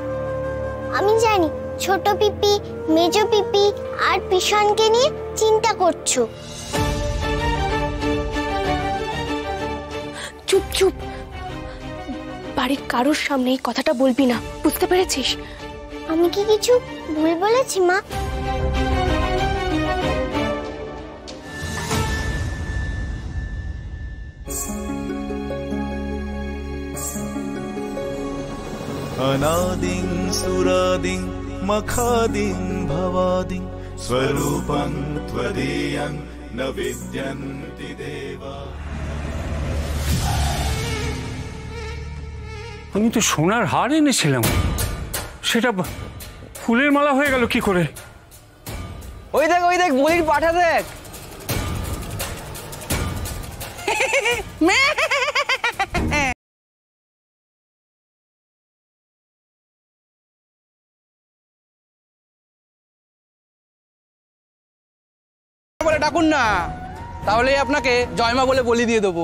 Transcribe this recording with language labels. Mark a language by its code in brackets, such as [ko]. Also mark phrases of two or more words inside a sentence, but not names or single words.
[bn] আমি জানি ছোট পিপি, মেজো পিপি আর পিশনকে নিয়ে চিন্তা করছো। চুপ চুপ, বাড়ির কারোর সামনে এই কথাটা বলবি না, বুঝতে পেরেছিস? আমি কি কিছু ভুল বলেছি মা? [sa] अनादिं सुरादिं मखादिं भवादिं स्वरूपं त्वदीयं न विद्यन्ति देवा। [bn] আমি তো সোনার হার এনেছিলাম, সেটা ফুলের মালা হয়ে গেল কি করে? ওই দেখ বলির পাঠা দেখ। বলে ডাকুন না, তাহলে আপনাকে জয়মা বলে বলি দিয়ে দেবো।